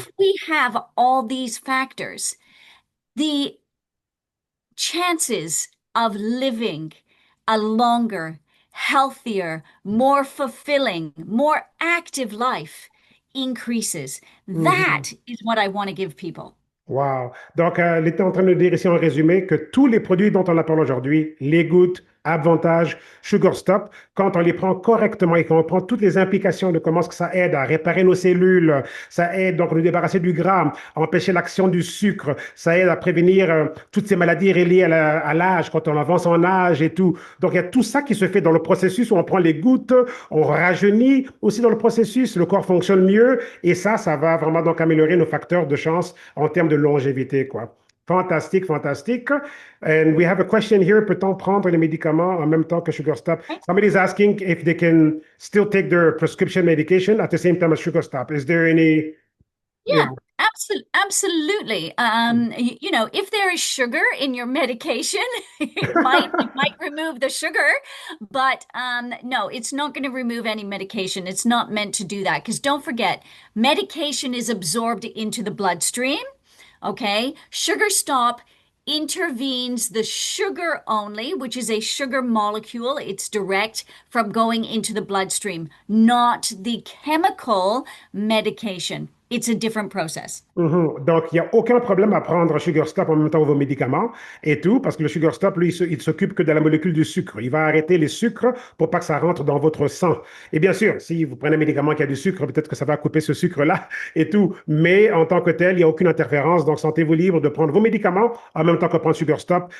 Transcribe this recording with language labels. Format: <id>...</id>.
<en>If we have all these factors, the chances of living a longer, healthier, more fulfilling, more active life increases. Mhm. That is what I want to give people. Wow.</en> <fr>Donc, elle était en train de dire ici en résumé que tous les produits dont on a parlé aujourd'hui, les gouttes, Avantage, Sugar Stop, quand on les prend correctement et qu'on prend toutes les implications de comment ce que ça aide à réparer nos cellules, ça aide donc à nous débarrasser du gras, à empêcher l'action du sucre, ça aide à prévenir toutes ces maladies reliées à l'âge, quand on avance en âge et tout. Donc, il y a tout ça qui se fait dans le processus où on prend les gouttes, on rajeunit aussi dans le processus, le corps fonctionne mieux et ça va vraiment donc améliorer nos facteurs de chance en termes de longévité, quoi. Fantastique, fantastique.</fr> <en>And we have a question here.</en> <fr>Peut-on prendre les médicaments en même temps que Sugar Stop?</fr> <en>Somebody's asking if they can still take their prescription medication at the same time as Sugar Stop. Is there any, you Yeah, know? absolutely. If there is sugar in your medication, it might remove the sugar, but no, it's not going to remove any medication. It's not meant to do that because don't forget, medication is absorbed into the bloodstream. Okay, Sugar Stop intervenes the sugar only, which is a sugar molecule. It's direct from going into the bloodstream, not the chemical medication. It's a different process. Mhm.</en> <fr>Donc, il n'y a aucun problème à prendre Sugar Stop en même temps que vos médicaments et tout, parce que le Sugar Stop, lui, il s'occupe que de la molécule du sucre. Il va arrêter les sucres pour pas que ça rentre dans votre sang. Et bien sûr, si vous prenez un médicament qui a du sucre, peut-être que ça va couper ce sucre-là et tout. Mais en tant que tel, il n'y a aucune interférence. Donc, sentez-vous libre de prendre vos médicaments en même temps que prendre Sugar Stop.</fr>